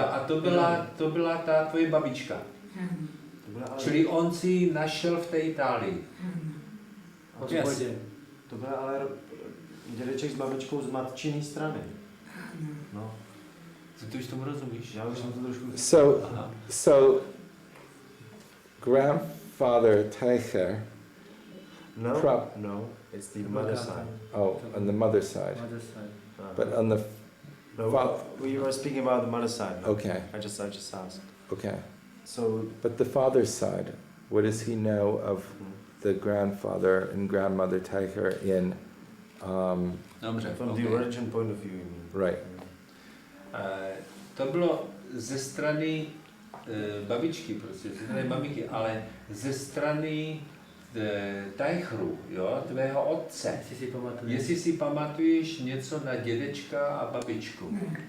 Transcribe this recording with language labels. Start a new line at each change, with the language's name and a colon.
Czech: A to byla ta tvoje babička. Čili on si ji našel v té Itálii.
English: Yes.
Czech: To byl ale dědeček s babičkou z matčiny strany. No. Ty už tomu rozumíš? Já už jsem to trošku...
English: So grandfather Teicher. No, it's the mother side. Oh, on the mother side. But on the we were speaking about the mother side. No? Okay. I just asked. Okay. So, but the father's side, what does he know of the grandfather and grandmother Teicher in? From the origin point of view, you mean? Right.
Czech: To bylo ze strany babičky, prostě, ze strany maminky, ale ze strany Teicheru, jo, tvého otce. Jestli si pamatuješ něco na dědečka a babičku.